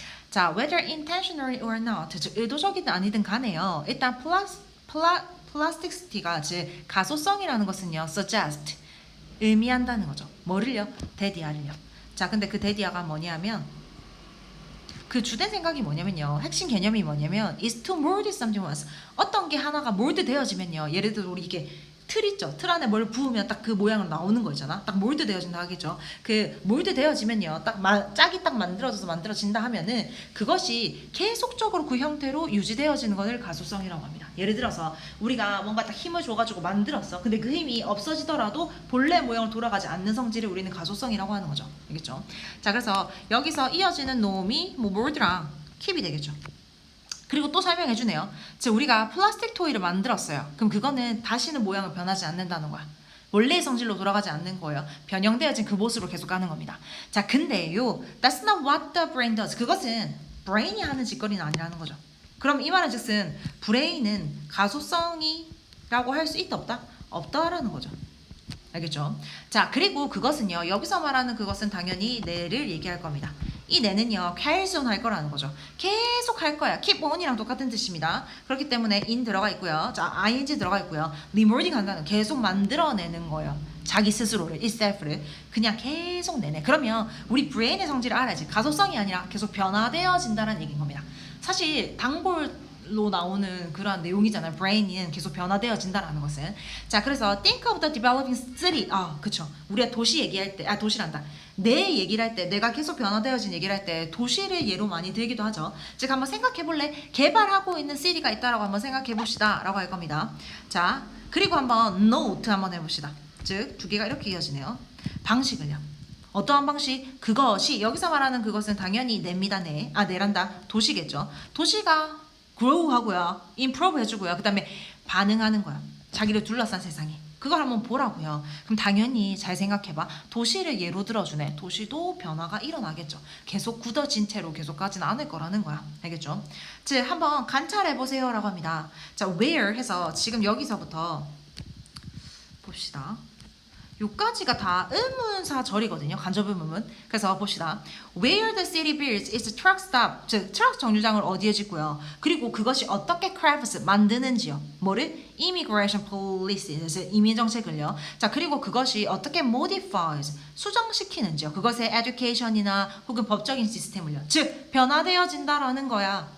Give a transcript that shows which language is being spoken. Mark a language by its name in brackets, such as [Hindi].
[Korean] 자, [English] whether intentionally or not, [Korean] 즉 의도적이든 아니든 간에요. 일단 plasticity가 즉 가소성이라는 것은요, suggest 의미한다는 거죠. 뭐를요? 데디아를요. 자, 근데 그 데디아가 뭐냐면 그 주된 생각이 뭐냐면요. 핵심 개념이 뭐냐면 [English] is to mold something once. [Korean] 어떤 게 하나가 몰드 되어지면요. 예를 들어 우리 이게 틀 있죠. 틀 안에 뭘 부으면 딱 그 모양으로 나오는 거 있잖아. 딱 몰드 되어진다 하겠죠. 그 몰드 되어지면요. 짝이 딱 만들어진다 하면은 그것이 계속적으로 그 형태로 유지되어지는 것을 가소성이라고 합니다. 예를 들어서 우리가 뭔가 딱 힘을 줘가지고 만들었어. 근데 그 힘이 없어지더라도 본래 모양으로 돌아가지 않는 성질을 우리는 가소성이라고 하는 거죠. 알겠죠? 자, 그래서 여기서 이어지는 놈이 뭐 몰드랑 킵이 되겠죠. 그리고 또 설명해 주네요. 즉 우리가 플라스틱 토이를 만들었어요. 그럼 그거는 다시는 모양을 변하지 않는다는 거야. 원래의 성질로 돌아가지 않는 거예요. 변형되어진 그 모습으로 계속 가는 겁니다. 자, 근데요, [English] that's not what the brain does. [Korean] 그것은 브레인이 하는 짓거리는 아니라는 거죠. 그럼 이 말은 즉슨 브레인은 가소성이라고 할 수 있다 없다? 없다라는 거죠. 알겠죠? 자, 그리고 그것은요, 여기서 말하는 그것은 당연히 뇌를 얘기할 겁니다. 이 뇌는요, carries on 할 거라는 거죠. 계속 할 거야. keep on이랑 똑같은 뜻입니다. 그렇기 때문에 in 들어가 있고요. 자, ing 들어가 있고요. remolding 한다는 계속 만들어내는 거예요. 자기 스스로를, itself를 그냥 계속 내내. 그러면 우리 브레인의 성질을 알아야지. 가소성이 아니라 계속 변화되어진다는 얘기인 겁니다. 사실 단골로 나오는 그런 내용이잖아요. 브레인은 계속 변화되어진다라는 것은. 자, 그래서 [English] think of the developing city. [Korean] 그쵸. 우리가 도시 얘기할 때, 도시란다. 내 얘기를 할 때, 내가 계속 변화되어진 얘기를 할 때 도시를 예로 많이 들기도 하죠. 즉 한번 생각해볼래? 개발하고 있는 시티가 있다라고 한번 생각해봅시다 라고 할 겁니다. 자, 그리고 한번 note 한번 해봅시다. 즉 두 개가 이렇게 이어지네요. 방식을요. 어떠한 방식? 그것이 여기서 말하는 그것은 당연히 냅니다. 내란다. 도시겠죠. 도시가 grow 하고요. improve 해주고요. 그 다음에 반응하는 거야. 자기를 둘러싼 세상이. 그걸 한번 보라고요. 그럼 당연히 잘 생각해봐. 도시를 예로 들어주네. 도시도 변화가 일어나겠죠. 계속 굳어진 채로 계속 가진 않을 거라는 거야. 알겠죠? 즉 한번 관찰해보세요 라고 합니다. 자, where 해서 지금 여기서부터 봅시다. 요까지가 다 의문사절이거든요. 간접의문문. 그래서 봅시다. [English] Where the city builds its truck stop. [Korean] 즉 트럭 정류장을 어디에 짓고요. 그리고 그것이 어떻게 crafts 만드는지요. 뭐를? Immigration policy. 이민 정책을요. 자, 그리고 그것이 어떻게 modifies 수정시키는지요. 그것의 education이나 혹은 법적인 시스템을요. 즉 변화되어진다라는 거야.